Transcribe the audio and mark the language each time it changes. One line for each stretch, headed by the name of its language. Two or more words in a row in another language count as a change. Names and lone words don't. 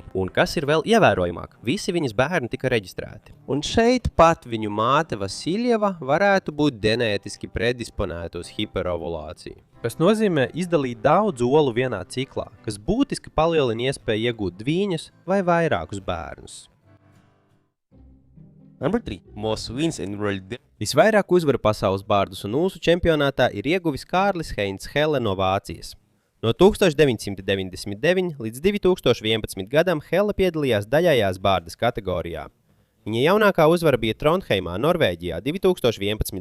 Latvian: Un kas ir vēl ievērojamāk, visi viņas bērni tika reģistrēti. Un šeit pat viņu māte Vasiljeva varētu būt ģenētiski predisponēta uz hiperovulāciju, kas nozīmē izdalīt daudz olu vienā ciklā, kas būtiski palielina iespēju iegūt dvīņus vai vairākus bērnus.
English: Number 3. Most wins in world.
Latvian: Visvairāk uzvaru pasaules bārdus un ūsu čempionātā ir ieguvis Kārlis Heinz Helle no Vācijas. No 1999 līdz 2011 gadam Helle piedalījās daļējās bārdas kategorijā. Viņa jaunākā uzvara bija Trondheimā, Norvēģijā 2011.